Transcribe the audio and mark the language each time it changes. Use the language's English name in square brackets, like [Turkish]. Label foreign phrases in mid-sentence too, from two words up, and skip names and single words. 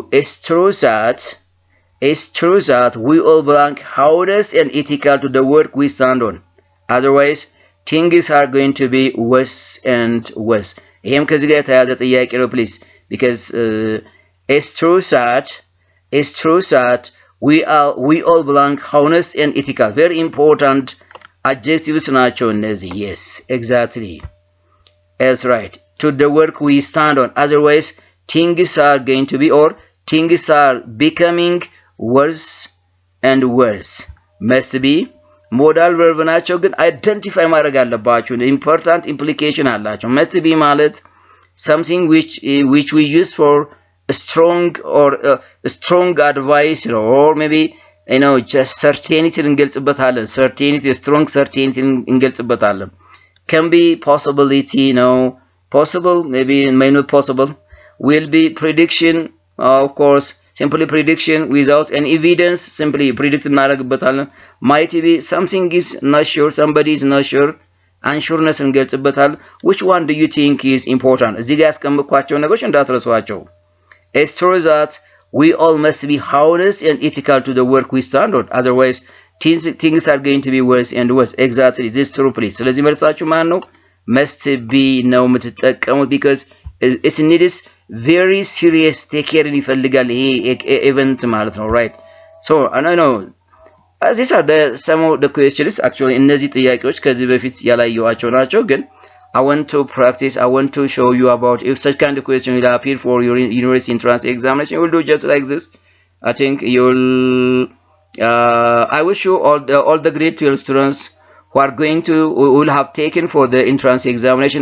[English] It's true that we all belong honest and ethical to the work we stand on. Otherwise, things are going to be worse and worse. [Amharic] ይሄም ከዚህ ጋር የተያዘ ጥያቄ ነው [English] please because it's true that we all belong honest and ethical. Very important adjectives [Amharic] ናቸው እነዚህ. [English] Yes, exactly. That's right. To the work we stand on. Otherwise, things are going to be or things are becoming worse and worse. Must be modal verb [Amharic] ናቸው ግን አይደንቲፋይ ማድረግ አለባችሁ። [English] important implication አላቸው። must be ማለት something which we use for a strong advice or maybe just certainty እንገልጽበታለን። certainty strong certainty እንገልጽበታለን። can be possibility possible maybe may not possible. will be prediction of course simply prediction without any evidence simply predict እናደርግበታለን. might be something is not sure somebody is not sure unsureness እንገልጽበታለን. which one do you think is important? [Amharic] እዚህ ጋር ያስቀምጥኳቸው ነገሮች እንዳትረሷቸው. [English] it's true that we all must be honest and ethical to the work we stand on. Otherwise things are going to be worse and worse. Exactly, this is true please. [Amharic] ስለዚህ መልሳችሁ ማን ነው? [English] must be [Amharic] ነው የምትጠቀሙት [English] because it needs very serious take care [Amharic] ይፈልጋል ይሄ [English] event [Amharic] ማለት ነው. [English] right? so I know these are some of the questions actually [Amharic] እነዚህ ጥያቄዎች ከዚህ በፊት ያላየኋቸው ናቸው ግን [English] I want to practice. I want to show you about if such kind of question will appear for your university entrance examination. You will do just like this. I think you'll I wish you all the grade 12 students who are going to will have taken for the entrance examination.